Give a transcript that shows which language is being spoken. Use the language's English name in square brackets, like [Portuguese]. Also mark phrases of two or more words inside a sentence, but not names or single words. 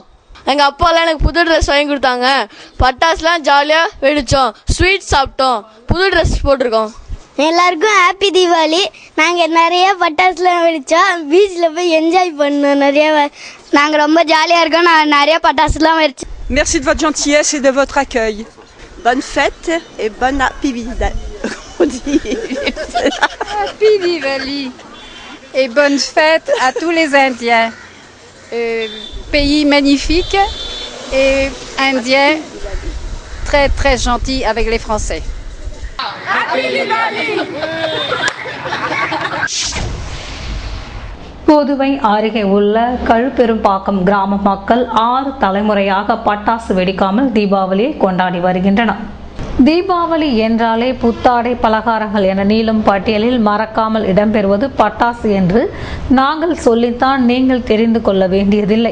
[Tamil] எங்கள் அப்பாலாம் எனக்கு புது ட்ரெஸ் வாங்கி கொடுத்தாங்க. பட்டாசுலாம் ஜாலியாக வெடித்தோம், ஸ்வீட் சாப்பிட்டோம், புது ட்ரெஸ் போட்டிருக்கோம். எல்லாருக்கும் ஹாப்பி தீபாவளி. நாங்கள் நிறைய பட்டாசுலாம் வெடித்தோம், பீச்சில் போய் என்ஜாய் பண்ணோம். நாங்கள் ரொம்ப ஜாலியாக இருக்கோம். நான் நிறைய பட்டாசுலாம் வெடிச்சோம். [French] Merci de votre gentillesse et de votre accueil. Bonne fête et bonne happy Happy Diwali et bonne fête à tous les Indiens. Pays magnifique et Indiens très très gentils avec les Français. [English] Happy Diwali. [Tamil] புதுவை அருகே உள்ள கழுப்பெரும்பாக்கம் கிராம மக்கள் 6 தலைமுறையாக பட்டாசு வெடிக்காமல் தீபாவளியை கொண்டாடி வருகின்றனர். தீபாவளி என்றாலே புத்தாடை, பலகாரங்கள் என நீளும் பட்டியலில் மறக்காமல் இடம்பெறுவது பட்டாசு என்று நாங்கள் சொல்லித்தான் நீங்கள் தெரிந்து கொள்ள வேண்டியதில்லை.